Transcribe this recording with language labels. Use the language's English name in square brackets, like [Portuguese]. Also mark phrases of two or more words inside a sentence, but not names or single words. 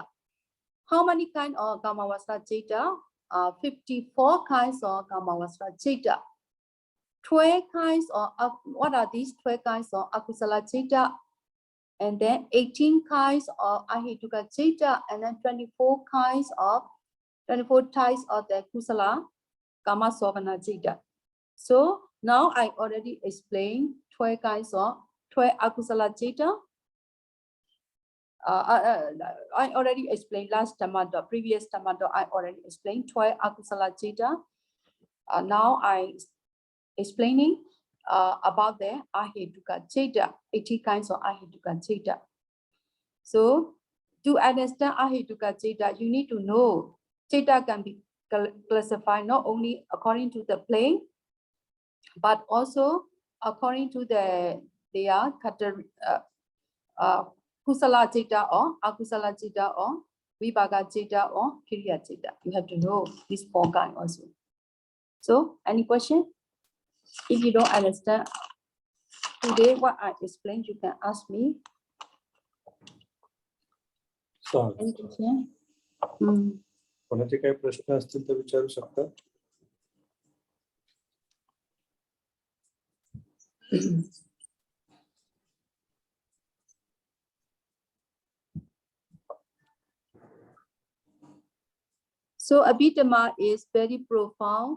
[English] How many kinds of [Pali] kamavasra citta? [English] 54 kinds of [Pali] kamavasra citta. [English] 12 kinds of, what are these 12 kinds of [Pali] akusala citta? [English] And then 18 kinds of [Pali] Ahetuka citta, [English] and then 24 types of the [Pali] kusala kama sovana citta. [English] So now I already explained 12 kinds of 12 [Pali] akusala citta. [English] I already explained last Dhamma, previous Dhamma, I already explained 12 [Pali] akusala citta. [English] Now I explaining about the [Pali] Ahetuka citta, [English] 80 kinds of [Pali] Ahetuka citta. [English] So to understand [Pali] Ahetuka citta, [English] you need to know citta can be classified not only according to the plane, but also according to their [Pali] kusala citta [English] or [Pali] akusala citta [English] or [Pali] vibhaga citta [English] or [Pali] kriya citta. [English] You have to know these 4 kinds also. So any question? If you don't understand today what I explained, you can ask me. Any question? [Marathi] कोणाचे काही प्रश्न असतील तर विचारू शकता. [English] So Abhidhamma is very profound.